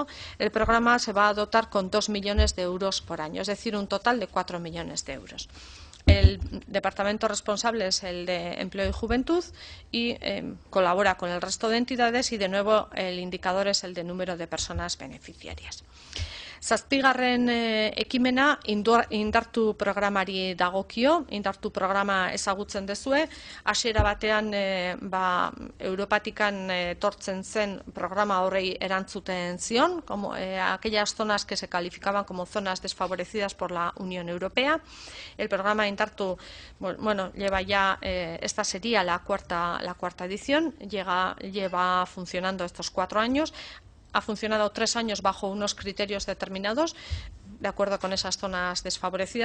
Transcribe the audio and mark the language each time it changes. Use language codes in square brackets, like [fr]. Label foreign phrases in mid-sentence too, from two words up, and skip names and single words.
[es] El programa se va a dotar con 2 millones de euros por año, es decir, un total de 4 millones de euros. El departamento responsable es el de Empleo y Juventud y colabora con el resto de entidades y de nuevo el indicador es el de número de personas beneficiarias. [eu] Zazpigarren ekimena indartu programari dagokio, indartu programa ezagutzen dezue, hasiera batean Europatikan etortzen zen programa horrei erantzuten zion, [es] como aquellas zonas que se calificaban como zonas desfavorecidas por la Unión Europea. El programa indartu, lleva ya, esta sería la cuarta edición, lleva funcionando estos 4 años. Ha funcionado 3 años bajo unos criterios determinados, de acuerdo con esas zonas desfavorecidas.